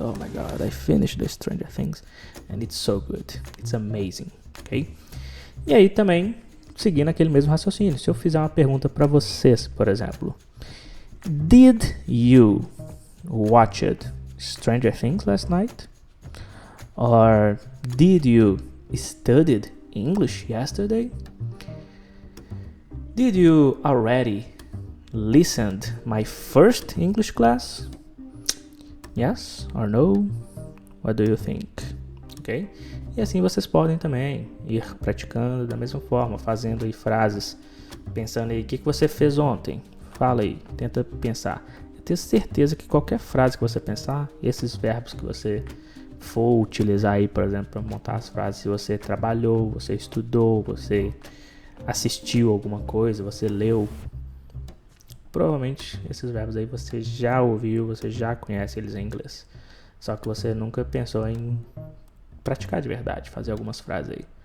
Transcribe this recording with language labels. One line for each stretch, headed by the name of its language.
English: Oh my god, I finished the Stranger Things and it's so good. It's amazing, ok?
Portuguese: E aí também, seguindo aquele mesmo raciocínio, se eu fizer uma pergunta para vocês, por exemplo,
English: did you watch Stranger Things last night? Or did you study English yesterday? Did you already listen to my first English class? Yes or no? What do you think? Ok?
Portuguese: E assim vocês podem também ir praticando da mesma forma, fazendo aí frases, pensando aí o que você fez ontem. Fala aí, tenta pensar. Eu tenho certeza que qualquer frase que você pensar, esses verbos que você for utilizar aí, por exemplo, para montar as frases, se você trabalhou, você estudou, você assistiu alguma coisa, você leu, provavelmente esses verbos aí você já ouviu, você já conhece eles em inglês, só que você nunca pensou em praticar de verdade, fazer algumas frases aí.